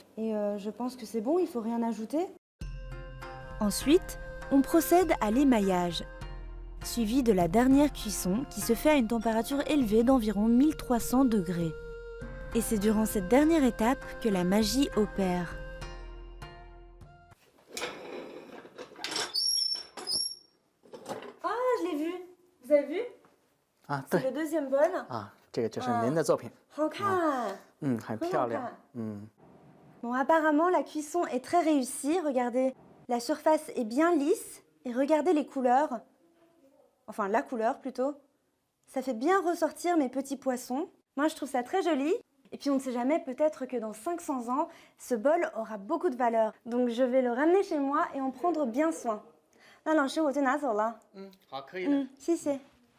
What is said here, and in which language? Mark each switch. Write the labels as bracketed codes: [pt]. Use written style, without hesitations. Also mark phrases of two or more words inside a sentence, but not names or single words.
[fr] Et je pense que c'est bon, il ne faut rien ajouter. Ensuite, on procède à l'émaillage, suivi de la dernière cuisson qui se fait à une température élevée d'environ 1300 degrés. Et c'est durant cette dernière étape que la magie opère. Ah, je l'ai vu! Vous avez vu? Ah, c'est le deuxième bol. [zh] Ah, 这个就是您的作品。好看！很漂亮。 [fr] Bon, apparemment, la cuisson est très réussie. Regardez, la surface est bien lisse. Et regardez les couleurs. Enfin, la couleur plutôt. Ça fait bien ressortir mes petits poissons. Moi, je trouve ça très joli. Et puis, on ne sait jamais, peut-être que dans 500 ans, ce bol aura beaucoup de valeur. Donc, je vais le ramener chez moi et en prendre bien soin. [zh] 那老师，我就拿走了。好，可以的。谢谢。